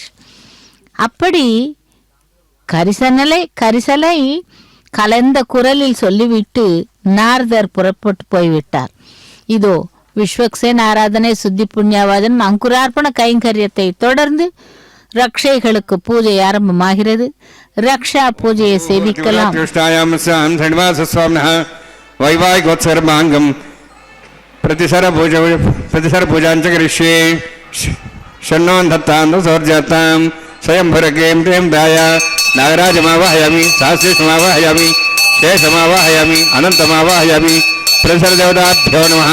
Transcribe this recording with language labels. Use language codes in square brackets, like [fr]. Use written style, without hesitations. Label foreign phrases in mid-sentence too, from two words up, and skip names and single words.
[ta] அப்படி கரிசலை கலந்த குரலில் சொல்லிவிட்டு நாரதர் புறப்பட்டு போய்விட்டார். இதோ விஸ்வக்சேன் ஆராதனை சுத்தி புண்ணியவாதன் அங்குரார்ப்பண கைங்கரியத்தை தொடர்ந்து ரக்ஷைகளுக்கு பூஜை ஆரம்பமாகிறது. ரக்ஷா பூஜையை சேவிக்கலாம். [sa] प्रतिसर पूजांच करिष्ये षण्णोन्धत्तां स्वयंभुरकें प्रेम दाय नागराजमावाहयामि सहस्रेशमावाहयामि शेषमावाहयामि अनन्तमावाहयामि प्रतिसरदेवताभ्यो नमः.